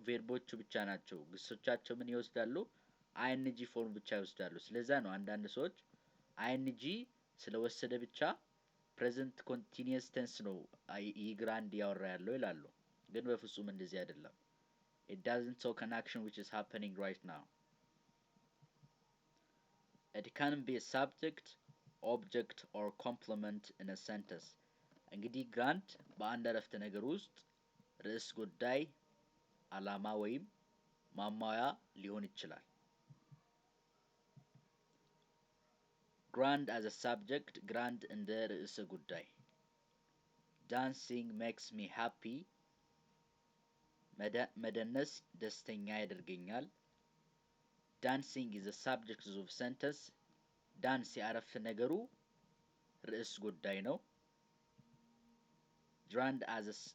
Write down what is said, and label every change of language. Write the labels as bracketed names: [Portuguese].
[Amharic] ቬርቦቹ ብቻ ናቸው። ግሶቻቸው ምን ይወስዳሉ? ing ፎርም ብቻ ይወስዳሉ። ስለዛ ነው አንዳንድ ሰዎች ing ስለወሰደ ብቻ ፕሬዘንት ኮንቲኒየስ ቴንስ ነው ይህ ግራንድ ያወራ ያለው ይላሉ። ግን በፍጹም እንደዚህ አይደለም። [English] It doesn't talk an action which is happening right now. It can be a subject, object or complement in a sentence. [Amharic] እንግዲህ ግራንድ በአንድ አረፍተ ነገር ውስጥ ርዕስ ጉዳይ፣ ዓላማ ወይም ማሟያ ሊሆን ይችላል። [English] ግራንድ as a subject [Amharic] ግራንድ እንደ ርዕሰ ጉዳይ [English] dancing makes me happy [Amharic] መደነስ ደስተኛ ያደርገኛል። [English] dancing is a subject of sentence [Amharic] ዳንስ የአረፍተ ነገሩ ርዕስ ጉዳይ ነው። [English] ግራንድ as